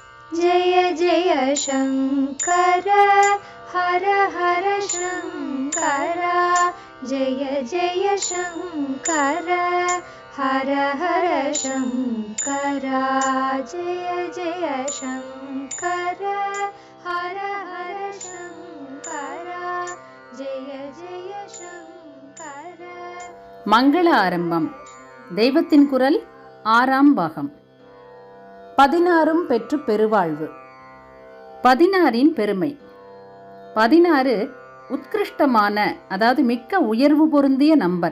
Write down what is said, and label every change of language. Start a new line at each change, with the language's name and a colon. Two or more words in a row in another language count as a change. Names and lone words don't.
Sanskrit: जय जय शङ्कर हर हर शङ्कर जय जय शङ्कर हर हर शङ्कर जय जय शङ्कर हर हर शङ्कर जय जय शङ्कर.
Tamil: மங்கள ஆரம்பம். தெய்வத்தின் குரல் 6ஆம் பாகம். 16 பெற்று பெருவாழ்வு. 16 பெருமை. 16 உத்கிருஷ்டமான, அதாவது மிக்க உயர்வு பொருந்திய நம்பர்.